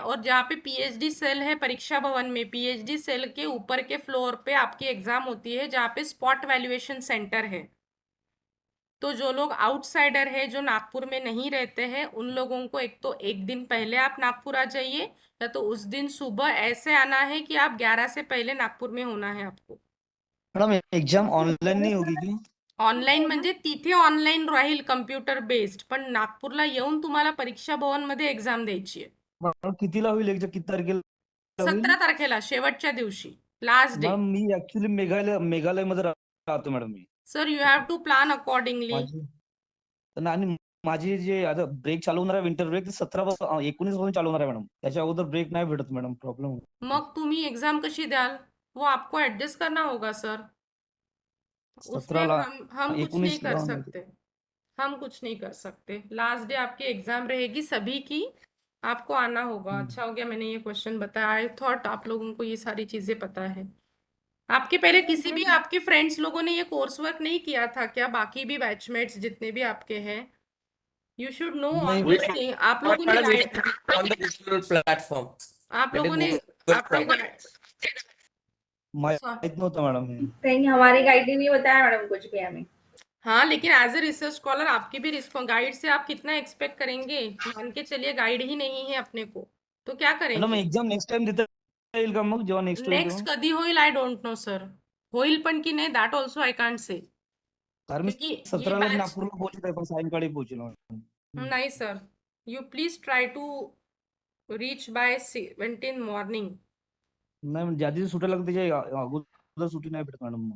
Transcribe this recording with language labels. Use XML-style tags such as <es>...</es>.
<hi>और जहाँ पे पीएचडी सेल है परीक्षा भवन में, पीएचडी सेल के ऊपर के फ्लोर पे आपकी एग्जाम होती है, जहाँ पे स्पॉट वैल्यूएशन सेंटर है. तो जो लोग आउटसाइडर है, जो नागपुर में नहीं रहते हैं, उन लोगों को एक तो एक दिन पहले आप नागपुर आ जाइए, या तो उस दिन सुबह ऐसे आना है कि आप 11 से पहले नागपुर में होना है आपको.</hi> <mr>मॅडम एग्जाम ऑनलाईन नाही होगी की? ऑनलाईन म्हणजे तिथे ऑनलाईन राहील कम्प्युटर बेस्ड, पण नागपूरला येऊन तुम्हाला परीक्षा भवन मध्ये एक्झाम द्यायची आहे. मॅडम कितीला होईल एक्झाम? किती तारखेला होईल? 17 तारखेला शेवटच्या दिवशी, लास्ट डे. मॅडम मी ऍक्च्युली मेघालयमध्ये राहतो madam मी.</mr> <en>Sir you have to plan accordingly.</en> <mr>आणि माझी जे आता ब्रेक चालू होणार आहे विंटर ब्रेक, 19 पासून चालू होणार आहे मॅडम. त्याच्या अगोदर ब्रेक नाही भेटत मॅडम, प्रॉब्लेम. मग तुम्ही एग्जाम कशी द्याल?</mr> <hi>वो आपको एडजस्ट करना होगा सर. उसमें</hi> <mr>17ला</mr> <hi>हम कुछ नहीं 19 कर</hi> <mr>ला</mr> <hi>सकते. हम कुछ नहीं कर सकते. लास्ट डे आपकी एग्जाम रहेगी सभी की, आपको आना होगा. अच्छा हो गया मैंने ये क्वेश्चन बताया.</hi> <en>I thought</en> <hi>आप लोगों को ये सारी चीजें पता है. आपके पहले किसी भी आपके फ्रेंड्स लोगों ने ये कोर्स वर्क नहीं किया था क्या? बाकी भी बैचमेट्स जितने भी आपके हैं,</hi> <en>You should know all this thing.</en> <hi>आप लोगों ने</hi> <en>on the Google platform.</en> <hi>आप लोगों ने</hi> <en>Google</en> <hi>आपके</hi> <mr>माहित नव्हतं मॅडम हे.</mr> <hi>कहीं हमारी गाइड ने नहीं बताया मैडम कुछ भी हमें. हाँ, लेकिन एज ए रिसर्च स्कॉलर आपकी भी गाइड से आप कितना एक्सपेक्ट करेंगे? मान के चलिए गाइड ही नहीं है अपने को, तो क्या</hi> <mr>मॅडम</mr> <hi>करेंगे?</hi> <mr>एक्झाम नेक्स्ट टाइम देता येईल का मग, जेव्हा नेक्स्ट होईल नेक्स्ट कधी होईल</mr> <en>I don't know sir.</en> <mr>होईल पण की नाही</mr> <en>That also I can't say.</en> <mr>कारण मी</mr> <hi>क्योंकि ये</hi> <mr>17ला</mr> <en>batch-</en> <mr>नागपूरला पोहोचत आहे, पण सायंकाळी पोहोचेल मॅडम.</mr> <en>नाही sir, you please try to reach by 17 morning.</en> <mr>नाही म्हणजे ज्या दिवशी सुट्या लागते त्याच्या अगोदर सुट्टी नाही भेटत मॅडम.</mr>